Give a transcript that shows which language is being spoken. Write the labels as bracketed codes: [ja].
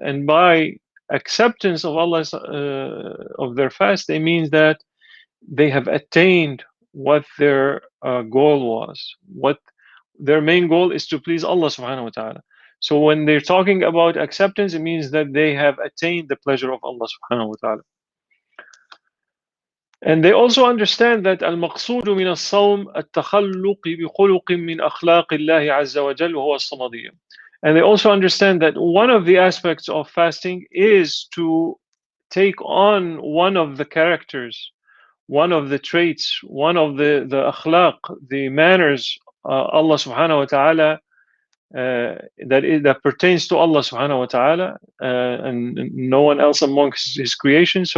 [en] And by acceptance of Allah's of their fast, they mean that they have attained what their goal was. What their main goal is to please Allah subhanahu wa ta'ala. So when they're talking about acceptance, it means that they have attained the pleasure of Allah subhanahu wa ta'ala. And they also understand that [ar] المقصود من الصوم التخلق بخلق من أخلاق الله عز وجل وهو الصمدية. [en] And they also understand that one of the aspects of fasting is to take on one of the characters, one of the traits, one of the akhlaq, the manners Allah subhanahu wa ta'ala that pertains to Allah subhanahu wa ta'ala and no one else amongst his creation.